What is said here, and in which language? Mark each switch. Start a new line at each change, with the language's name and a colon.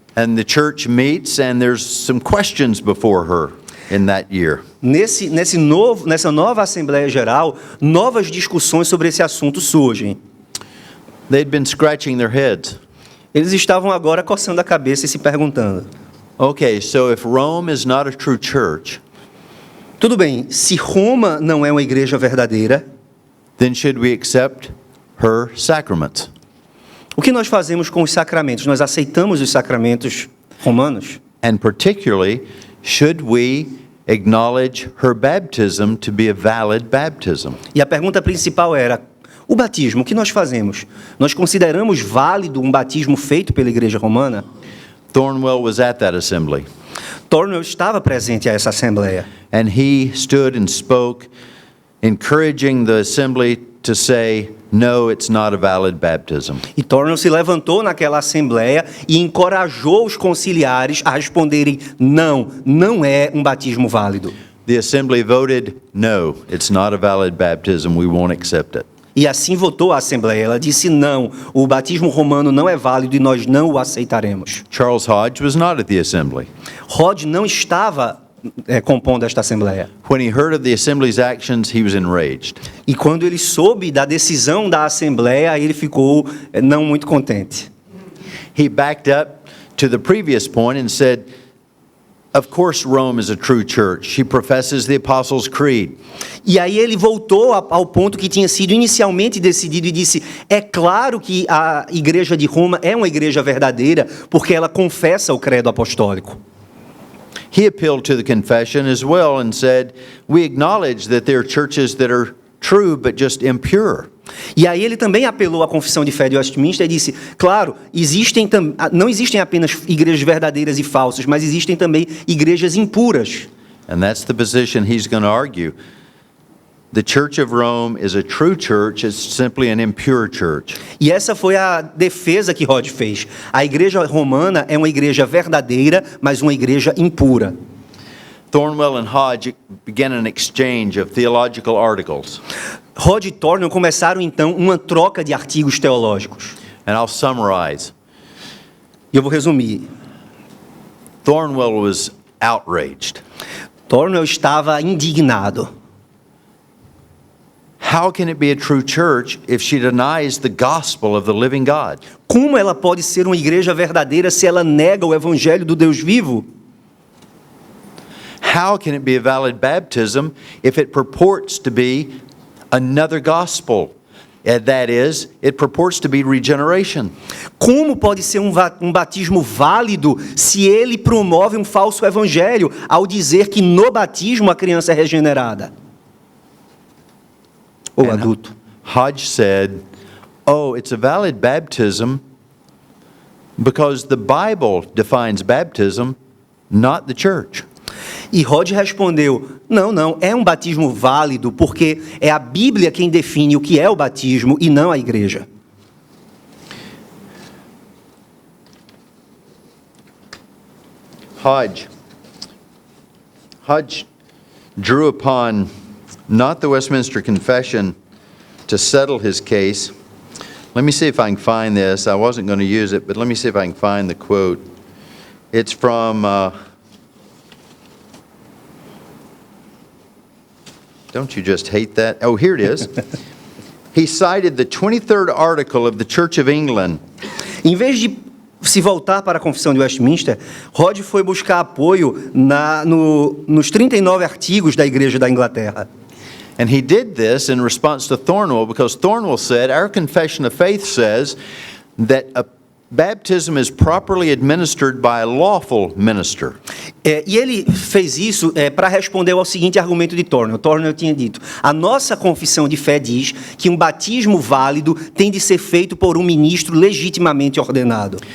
English: And the church meets, and there's some questions before her in that year.
Portuguese: Nessa nova Assembleia Geral, novas discussões sobre esse assunto surgem.
English: They'd been scratching their heads.
Portuguese: Eles estavam agora coçando a cabeça e se perguntando.
English: Okay, so if Rome is not a true church,
Portuguese: tudo bem, se Roma não é uma igreja verdadeira,
English: then should we accept her sacraments?
Portuguese: O que nós fazemos com os sacramentos? Nós aceitamos os sacramentos romanos?
English: And particularly, should we acknowledge her baptism to be a valid baptism?
Portuguese: E a pergunta principal era, o batismo, o que nós fazemos? Nós consideramos válido um batismo feito pela igreja romana?
English: Thornwell was at that assembly.
Portuguese: Thornwell estava presente a essa assembleia.
English: And he stood and spoke, encouraging the assembly to say, no, it's not a valid baptism.
Portuguese: E Thornwell se levantou naquela assembleia e encorajou os conciliares a responderem, não é um batismo válido.
English: The assembly voted, no, it's not a valid baptism, we won't accept it.
Portuguese: E assim votou a assembleia. Ela disse, não, o batismo romano não é válido e nós não o aceitaremos.
English: Charles Hodge was not at the assembly.
Portuguese: Hodge não estava compondo esta assembleia.
English: When he heard of the assembly's actions, he was enraged.
Portuguese: E quando ele soube da decisão da assembleia, ele ficou não muito contente.
English: He backed up to the previous point and said, of course Rome is a true church. She professes the Apostles' Creed.
Portuguese: E aí ele voltou ao ponto que tinha sido inicialmente decidido e disse, é claro que a igreja de Roma é uma igreja verdadeira, porque ela confessa o credo apostólico.
English: He appealed to the confession as well and said, we acknowledge that there are churches that are true but just impure.
Portuguese: E aí ele também apelou à Confissão de Fé de Westminster e disse, claro, não existem apenas igrejas verdadeiras e falsas, mas existem também igrejas impuras.
English: And that's the position he's going to argue. The Church of Rome is a true church, it's simply an impure church.
Portuguese: E essa foi a defesa que Hodge fez. A igreja romana é uma igreja verdadeira, mas uma igreja impura.
English: Thornwell and Hodge began an exchange of theological articles.
Portuguese: Hodge e Thornwell começaram então uma troca de artigos teológicos.
English: And I'll summarize.
Portuguese: E eu vou resumir.
English: Thornwell was outraged.
Portuguese: Thornwell estava indignado.
English: How can it be a true church if she denies the gospel of the living God?
Portuguese: Como ela pode ser uma igreja verdadeira se ela nega o evangelho do Deus vivo?
English: How can it be a valid baptism if it purports to be another gospel? That is, it purports to be regeneration.
Portuguese: Como pode ser um batismo válido se ele promove um falso evangelho ao dizer que no batismo a criança é regenerada? Ou adulto.
English: Hodge said, oh, it's a valid baptism because the Bible defines baptism, not the church.
Portuguese: E Hodge respondeu, não, é um batismo válido porque é a Bíblia quem define o que é o batismo e não a igreja.
English: Hodge drew upon not the Westminster Confession to settle his case. Let me see if I can find this. I wasn't going to use it, but let me see if I can find the quote. It's from, don't you just hate that? Oh, here it is. He cited the 23rd article of the Church of England.
Portuguese: Em vez de se voltar para a Confissão de Westminster, Hodge foi buscar apoio nos 39 artigos da Igreja da Inglaterra.
English: And he did this in response to Thornwell because Thornwell said, our confession of faith says that baptism is properly administered by a lawful minister.
Portuguese: E ele fez isso para responder ao seguinte argumento de Thornwell. Thornwell tinha dito: a nossa confissão de fé diz que um batismo válido tem de ser feito por um ministro legitimamente ordenado.